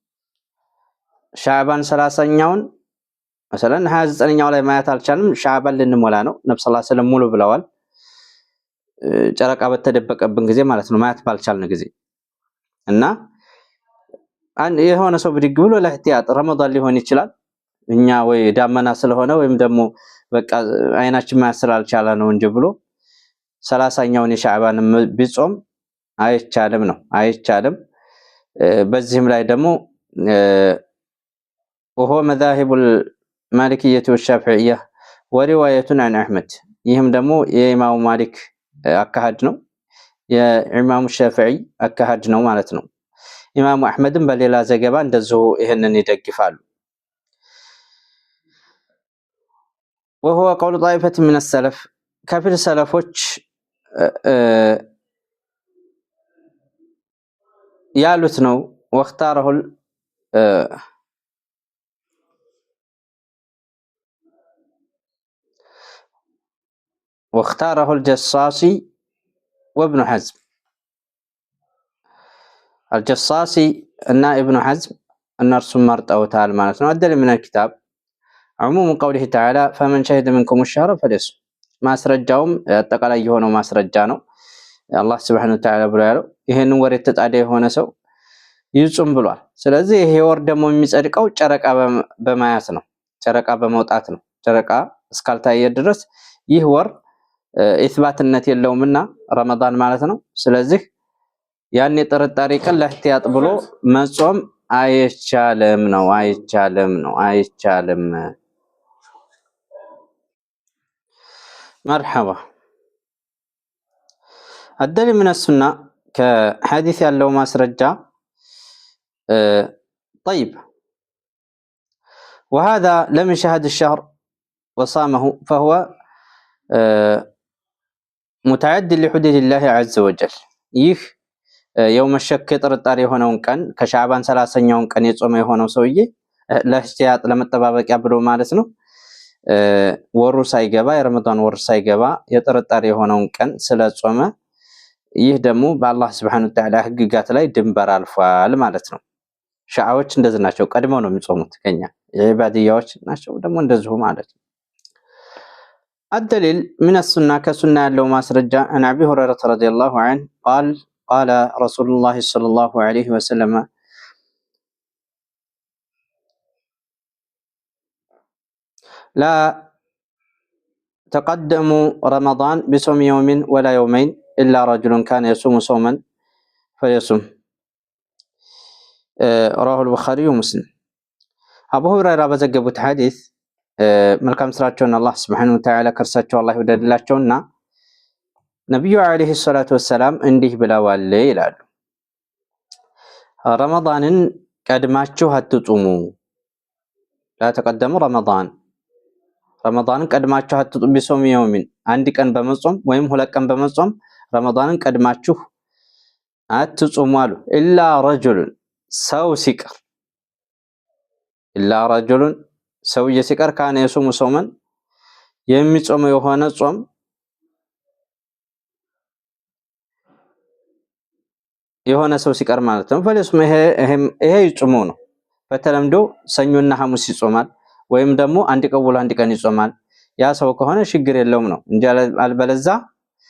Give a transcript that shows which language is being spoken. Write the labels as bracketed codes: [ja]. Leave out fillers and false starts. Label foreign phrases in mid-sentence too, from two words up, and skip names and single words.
[am] ሻዕባን 30ኛውን መሰለን 29ኛው ላይ ማየት አልቻልም ሻዕባን ልንሞላ ነው ነብዩ [ar] صلى الله عليه وسلم [am] ሙሉ ብለዋል። ጨረቃ በተደበቀብን ጊዜ ማለት ነው ማየት ባልቻልን ጊዜ እና የሆነ ሰው ብድግ ብሎ ለህቲያጥ ረመዳን ሊሆን ይችላል እኛ ወይ ዳመና ስለሆነ ወይም ደግሞ በቃ አይናችን ማየት ስላልቻለ ነው እንጂ ብሎ 30ኛውን የሻዕባን ቢጾም አይቻልም ነው አይቻልም። በዚህም ላይ ደግሞ [ar] وهو مذاهب المالكية والشافعية ورواية عن أحمد [am] ይህም ደግሞ የኢማሙ ማሊክ አካሃድ ነው የኢማሙ ሻፊዒ አካሃድ ነው ማለት ነው። ኢማሙ አህመድም በሌላ ዘገባ እንደዚሁ ይሄንን ይደግፋሉ። [ar] وهو قول طائفة من السلف [am] ከፊል ሰለፎች ያሉት ነው [ar] واختاره الجصاصي وابن حزم الجصاصي [am] እና ابن حزم እነርሱም መርጠውታል ማለት ነው። አደለ [ar] من الكتاب عموم قوله تعالى فمن شهد منكم الشهر فليصم [am] ማስረጃውም አጠቃላይ የሆነው ማስረጃ ነው። አላህ [ar] سبحانه وتعالى [am] ብሎ ያለው ይሄንን ወር የተጣደ የሆነ ሰው ይጹም ብሏል። ስለዚህ ይሄ ወር ደግሞ የሚጸድቀው ጨረቃ በማያት ነው ጨረቃ በመውጣት ነው። ጨረቃ እስካልታየ ድረስ ይህ ወር ኢስባትነት የለውምና ረመዳን ማለት ነው። ስለዚህ ያን የጥርጣሬ ቀን ለህቲያጥ ብሎ መጾም አይቻልም ነው አይቻልም። [ar] مرحبا الدليل من السنة كحديث [am] ያለው ማስረጃ [ar] طيب وهذا لم يشهد الشهر وصامه فهو متعد لحدود الله عز وجل [am] ይህ [ar] يوم الشك [am] ጥርጣሬ የሆነውን ቀን ከሻዕባን 30ኛውን ቀን የጾመ የሆነው ሰውዬ ለህቲያጥ ለመጠባበቂያ ብሎ ማለት ነው ወሩ ሳይገባ የረመዳን ወር ሳይገባ የጥርጣሬ የሆነውን ቀን ስለጾመ ይህ ደግሞ በአላህ [ar] سبحانه وتعالى [am] ህግጋት ላይ ድንበር አልፏል ማለት ነው። ሻዓዎች እንደዚህ ናቸው ቀድመው ነው የሚጾሙት ከኛ የኢባዲያዎች ናቸው ደግሞ እንደዚሁ ማለት ነው። [ar] الدليل من السنة كسنة [am] ያለው ማስረጃ [ar] عن أبي هريرة رضي الله عنه قال رسول الله صلى الله عليه وسلم لا تقدموا رمضان بصوم يوم ولا يومين إلا رجل كان يصوم صوما فليصم رواه البخاري ومسلم أبو هريرة [am] በዘገቡት ሐዲስ መልካም ስራቸውን አላህ [ar] سبحانه وتعالى [am] ከርሳቸው አላህ ይወደድላቸውና ነብዩ [ar] عليه الصلاة والسلام [am] እንዲህ ብለዋል ይላሉ ረመዳንን ቀድማችሁ አትጹሙ [ar] لا تقدموا [am] ረመዳንን ቀድማችሁ አትጹሙ [ar] بصوم يومين [am] አንድ ቀን በመጾም ወይም ሁለት ቀን በመጾም ረመዳንን ቀድማችሁ አትጹሙ አሉ [ar] إلا رجل [am] ሰው ሲቀር [ar] إلا رجل [am] ሰውዬ ሲቀር [ar] كان يصوم صوما [am] የሚጾም የሆነ ጾም የሆነ ሰው ሲቀር ማለት ነው ፈለስም ይሄ ይጾሙ ነው። በተለምዶ ሰኞና ሐሙስ ይጾማል ወይም ደግሞ አንድ ቀን አንድ ቀን ይጾማል ያ ሰው ከሆነ ችግር የለውም ነው እንጂ አልበለዛ